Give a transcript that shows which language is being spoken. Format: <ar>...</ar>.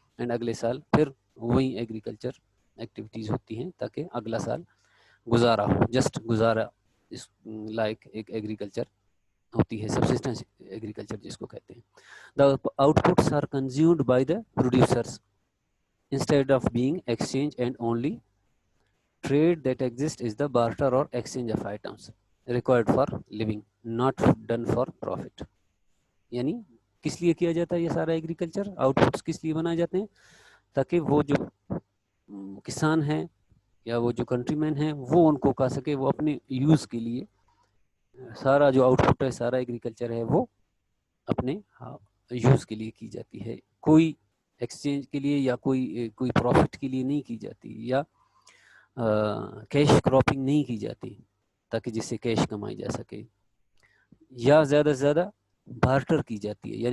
<ur>And اگلے سال پھر وہی ایگریکلچر ایکٹیویٹیز ہوتی ہیں تاکہ اگلا سال گزارا ہو, جسٹ گزارا اس لائک ایک ایگریکلچر ہوتی ہے, سبسسٹنس ایگریکلچر جس کو کہتے ہیں.</ur> <en>The out پٹس are consumed by the producers instead of being exchange, and only trade that exists is the barter or exchange of items required for living, not done for profit.</en> <ur>یعنی کس لیے کیا جاتا ہے یہ سارا ایگریکلچر؟ آؤٹ پٹس کس لیے بنائے جاتے ہیں؟ تاکہ وہ جو کسان ہیں یا وہ جو کنٹری مین ہیں وہ ان کو کہا سکے وہ اپنے یوز کے لیے سارا جو آؤٹ پٹ ہے, سارا ایگریکلچر ہے وہ اپنے یوز کے لیے کی جاتی ہے, کوئی ایکسچینج کے لیے یا کوئی پروفٹ کے لیے نہیں کی جاتی, یا کیش کراپنگ نہیں کی جاتی تاکہ جس سے کیش کمائی جا سکے, یا زیادہ سے زیادہ بارٹر کی جاتی ہے.</ur>